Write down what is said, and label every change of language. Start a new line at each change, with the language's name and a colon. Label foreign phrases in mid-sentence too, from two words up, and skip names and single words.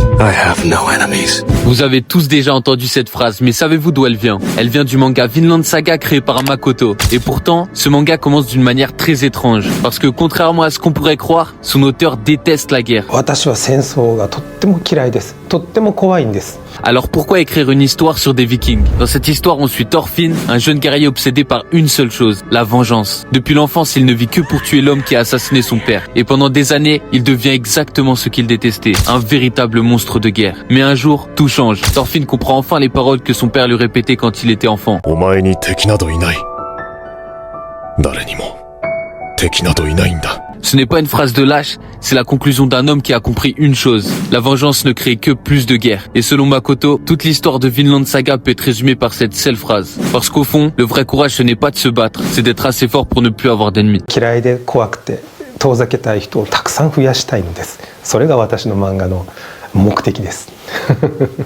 English: I have no enemies.
French: Vous avez tous déjà entendu cette phrase, mais savez-vous d'où elle vient? Elle vient du manga Vinland Saga créé par Makoto. Et pourtant, ce manga commence d'une manière très étrange. Parce que contrairement à ce qu'on pourrait croire, son auteur déteste la guerre.
Japanese: 私は戦争がとっても嫌いです。とっても怖いんです。
French: Alors pourquoi écrire une histoire sur des vikings? Dans cette histoire, on suit Thorfinn, un jeune guerrier obsédé par une seule chose, la vengeance. Depuis l'enfance, il ne vit que pour tuer l'homme qui a assassiné son père. Et pendant des années, il devient exactement ce qu'il détestait, un véritable monstre de guerre. Mais un jour, tout change. Thorfinn comprend enfin les paroles que son père lui répétait quand il était enfant.
Japanese: お前に敵などいない。誰にも敵などいないんだ。
French: Ce n'est pas une phrase de lâche, c'est la conclusion d'un homme qui a compris une chose. La vengeance ne crée que plus de guerre. Et selon Makoto, toute l'histoire de Vinland Saga peut être résumée par cette seule phrase. Parce qu'au fond, le vrai courage ce n'est pas de se battre, c'est d'être assez fort pour ne plus avoir d'ennemis.
Japanese: 嫌いで怖くて遠ざけたい人をたくさん増やしたいのです。それが私の漫画の目的です。